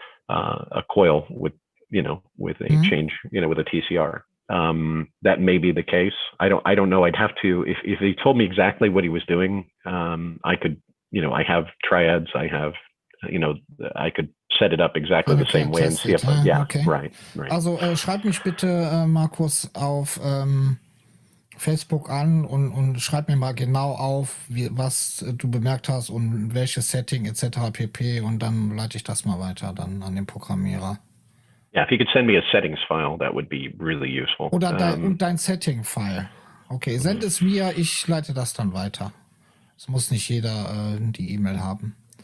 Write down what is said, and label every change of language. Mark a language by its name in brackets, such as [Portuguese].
[English] a coil with, with a change, with a TCR. That may be the case. I don't know. I'd have to, if he told me exactly what he was doing, I could, I have triads. I have, I could set it up exactly the same way and see if, okay. Right. [German] Also schreib mich bitte, Markus, auf Facebook an und schreib mir mal genau auf, was du bemerkt hast und welches Setting etc. pp. Und dann leite ich das mal weiter dann an den Programmierer. [English] Yeah, if you could send me a settings file, that would be really useful. [German] Oder dein Setting-File. Okay, send es mir, ich leite das dann weiter. Es muss nicht jeder die E-Mail haben.